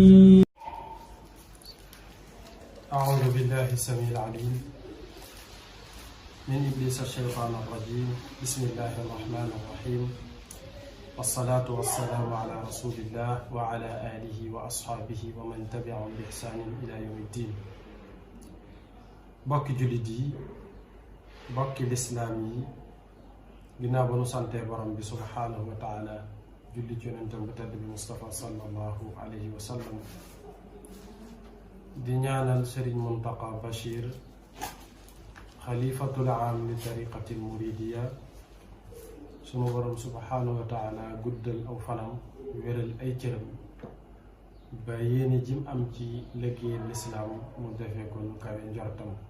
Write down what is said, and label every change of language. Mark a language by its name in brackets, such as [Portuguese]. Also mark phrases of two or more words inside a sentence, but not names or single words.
[Arabic] أعوذ بالله السميع العليم من إبليس الشيطان الرجيم. بسم الله الرحمن الرحيم، والصلاة والسلام على رسول الله وعلى آله وأصحابه ومن تبعهم بإحسان إلى يوم الدين. [Wolof] bokki jullit yi, bokki lislaam yi, ginnaaw ba nu santee borom bi [Arabic] سبحانه وتعالى [Wolof] julli ci yonentam bu tedd bi Mustafa [Arabic] صلى الله عليه وسلم, [Wolof] di ñaanal Sëriñ Muntaqa Bachir [Arabic] خليفة العام للطريقة المريدية, [Wolof] sunu borom [Arabic] سبحانه وتعالى [Wolof] guddal aw fanam, wéral ay cëram ba yéene jim am ci liggéeyal lislaam mu defee ko nu kawe njortam.